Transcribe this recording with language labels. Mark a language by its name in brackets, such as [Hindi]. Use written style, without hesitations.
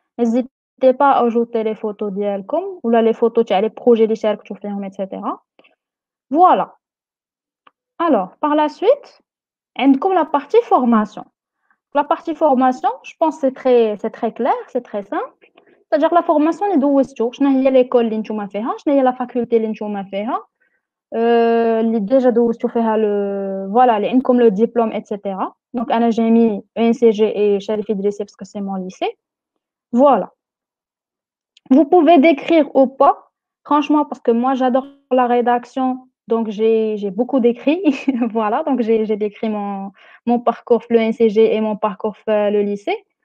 [French] N'hésitez pas à ajouter les photos [Arabic] ديالكم ولا [French] les photos [Arabic] تاع [French] les projets [Arabic] اللي شاركتوا فيهم [French] etc. Voilà. Alors, par la suite, [Arabic] عندكم [French] la partie formation. La partie formation, je pense que c'est très clair, c'est très simple. C'est-à-dire que la formation [Arabic] اللي دوزتو شنو هي l'école اللي نتوما فيها شنو هي la faculté اللي نتوما فيها اللي déjà دوزتو فيها voilà اللي عندكم le diplôme etc. [French] Donc أنا j'ai mis ENCG et Cherif Idrissi parce que c'est mon lycée. Voilà. Vous pouvez décrire ou pas, franchement, parce que moi j'adore la rédaction, donc j'ai beaucoup d'écrits. Voilà, donc j'ai décrit mon parcours le NCG et mon parcours le lycée.